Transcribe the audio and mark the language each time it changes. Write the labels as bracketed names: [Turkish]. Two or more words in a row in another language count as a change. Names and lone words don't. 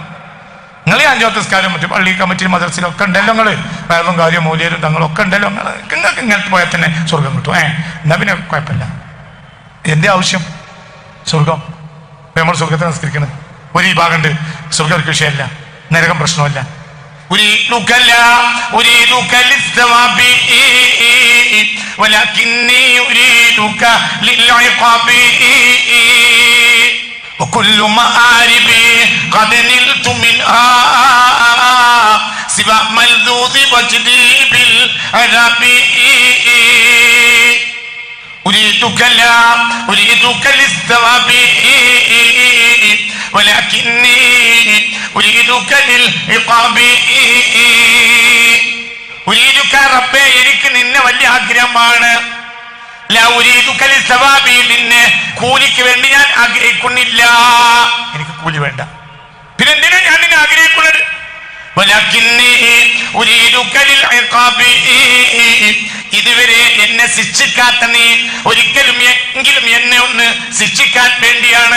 [Malayalam] നിങ്ങൾ ഈ 5 നിസ്കാരം മറ്റും പള്ളി കമ്മിറ്റിയിൽ മദ്രസയിലും ഒക്കെ ഉണ്ടല്ലോ. നിങ്ങൾ വേറൊന്നും കാര്യം മൂല്യരും തങ്ങളൊക്കെ ഉണ്ടല്ലോ. നിങ്ങൾക്ക് ഇങ്ങനത്തെ പോയാൽ തന്നെ സ്വർഗം കിട്ടും. എന്നാ പിന്നെ കുഴപ്പമില്ല. എന്റെ ആവശ്യം സ്വർഗം. നമ്മൾ സ്വർഗത്തെ നിസ്കരിക്കണം. ഒരു ഈ ഭാഗമുണ്ട്, സ്വർഗം വിഷയമല്ല, നരകം പ്രശ്നമല്ല. [Arabic] وكل مآربي قد نلت منها سوى ملذوذ وجدي بالعذاب أريدك للثواب ولكني أريدك للعقاب أريدك ربي [Malayalam] എനിക്ക് നിന്നെ വലിയ ആഗ്രഹമാണ്. നിന്നെ കൂലിക്ക് വേണ്ടി ഞാൻ ആഗ്രഹിക്കുന്നില്ല. എനിക്ക് കൂലി വേണ്ട. പിന്നെ എന്തിനാ ഞാൻ നിന്നെ ആഗ്രഹിക്കുന്നത്? ഇതുവരെ എന്നെ ശിക്ഷിക്കാത്ത നീ ഒരിക്കലും എങ്കിലും എന്നെ ഒന്ന് ശിക്ഷിക്കാൻ വേണ്ടിയാണ്.